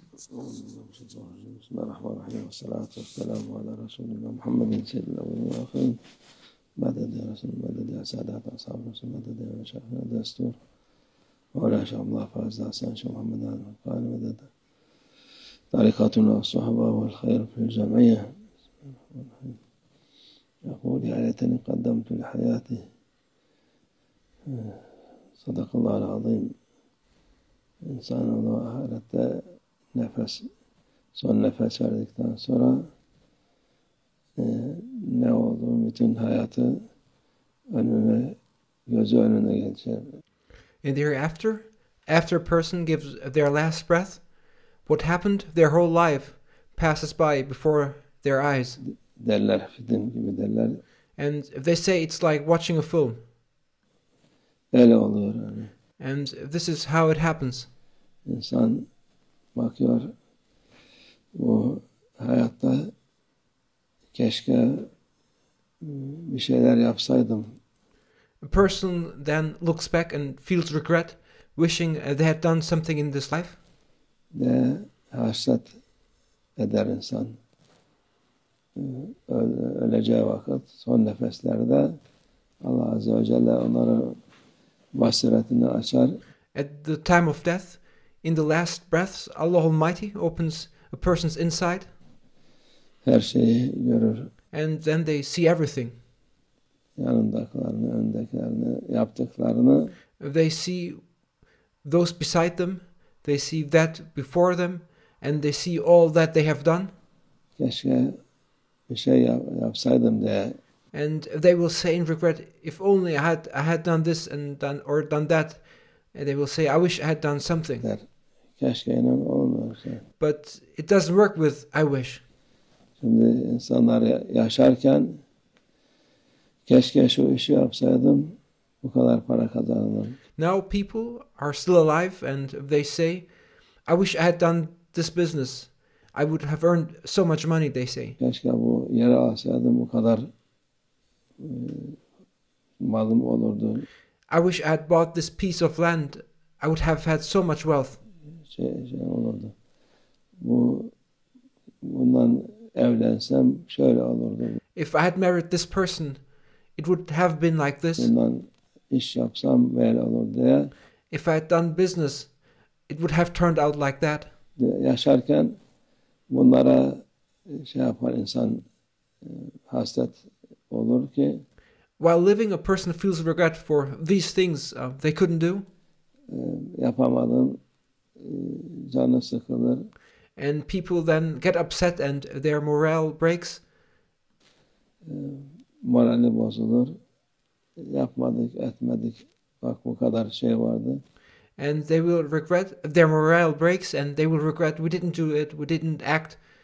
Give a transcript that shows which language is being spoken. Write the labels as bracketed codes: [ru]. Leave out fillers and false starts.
[ar] بسم الله الرحمن الرحيم والصلاة والسلام على رسولنا محمد سيد الأولين والآخرين مدد يا رسول مدد يا سادات أصحاب رسول مدد يا مشايخنا دستور ولا شاء الله فاز حسن شيخ محمد قال مدد طريقتنا الصحبة والخير في الجمعية. يقول يا ليتني قدمت لحياتي. صدق الله العظيم. [tr] İnsan onu ahirette son nefes verdikten sonra ne olduğu bütün hayatı gözü önüne gelecek. [en] In the hereafter, after a person gives their last breath, what happened their whole life passes by before their eyes. [tr] Derler, film gibi derler. [en] And they say it's like watching a film. [tr] Öyle oluyor yani. [en] And this is how it happens. [tr] İnsan bakıyor, bu hayatta keşke bir şeyler yapsaydım. [en] A person then looks back and feels regret, wishing they had done something in this life. [tr] Ve hasret eder insan. Öleceği vakit, son nefeslerde Allah Azze ve Celle onların basiretini açar. [en] At the time of death, in the last breaths, Allah Almighty opens a person's inside. [tr] Her şeyi görür. [en] And then they see everything. [tr] Yanındakilerini, öndekilerini, yaptıklarını. [en] They see those beside them, they see that before them, and they see all that they have done. [tr] Keşke bir şey yapsaydım diye. [en] And they will say in regret, if only I had done this and done that. And they will say, I wish I had done something. [tr] Keşke inan olmuyor. [en] But it doesn't work with I wish. [tr] Şimdi insanlar yaşarken keşke şu işi yapsaydım, bu kadar para kazanırdım. [en] Now people are still alive and they say, I wish I had done this business. I would have earned so much money, they say. [tr] Keşke bu yeri alsaydım, bu kadar malım olurdu. [en] I wish I had bought this piece of land. I would have had so much wealth. [tr] Şey olurdu. Bundan evlensem şöyle olurdu. [en] If I had married this person, it would have been like this. [tr] Bundan iş yapsam böyle olur diye. [en] If I had done business, it would have turned out like that. [tr] Yaşarken bunlara şey yapar insan, hasret olur ki. [en] While living, a person feels regret for these things they couldn't do. [tr] Yapamadım, canı sıkılır. [en] And people then get upset and their morale breaks. [tr] Morali bozulur. Yapmadık, etmedik. Bak bu kadar şey vardı. [en] And they will regret, their morale breaks and they will regret, we didn't do it, we didn't act.